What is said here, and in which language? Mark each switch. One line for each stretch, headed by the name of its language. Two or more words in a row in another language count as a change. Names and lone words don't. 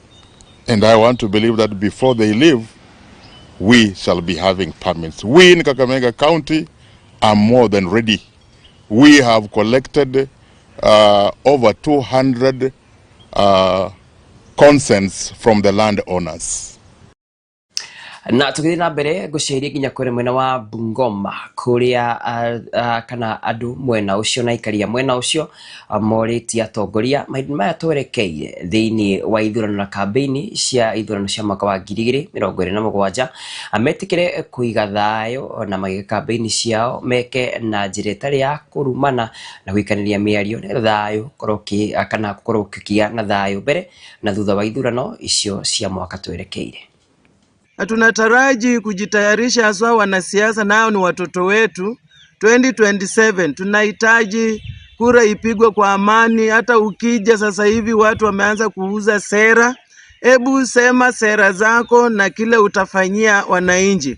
English: And I want to believe that before they leave, we shall be having permits. We in Kakamega County are more than ready. We have collected over 200 consents from the landowners.
Kikuyu: Na tukithi na mbere guciria nginya kuri mwena wa Bungoma kuria kana andu mwena ucio na ikaria mwena ucio moriti atongoria mahinda maya twerekeire thiini wa ithurano na kampeni cia ithurano cia mwaka wa 2027 ametikire kuiga thayo na magika kampeni ciao meke na njira itari ya kurumana na gwikaniria miario ni thayo koroki kana korokia na thayo mbere na thutha wa ithurano icio cia mwaka twerekeire.
Swahili: Na tunataraji kujitayarisha, haswa wanasiasa nao ni watoto wetu. 2027 tunahitaji kura ipigwe kwa amani. Hata ukija sasa hivi watu wameanza kuuza sera. Hebu sema sera zako na kile utafanyia wananchi.